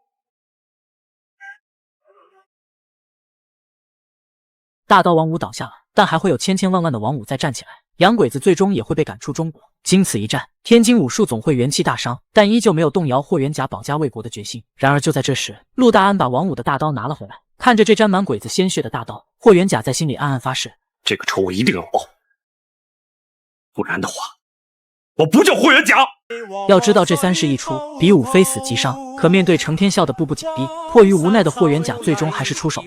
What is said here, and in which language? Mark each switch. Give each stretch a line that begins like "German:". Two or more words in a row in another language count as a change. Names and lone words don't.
Chinese: 大刀王五倒下了，但還會有千千萬萬的王五再站起來。洋鬼子最終也會被趕出中國。經此一戰，天津武術總會元氣大傷，但依舊沒有動搖霍元甲保家衛國的決心。然而就在這時，陸大安把王五的大刀拿了回來，看着這沾滿鬼子鮮血的大刀，霍元甲在心裡暗暗發誓： 這個仇我一定要報，不然的話，我不叫霍元甲。要知道這3事一出，比武非死即傷。可面對程天笑的步步緊逼，迫於無奈的霍元甲最終還是出手了。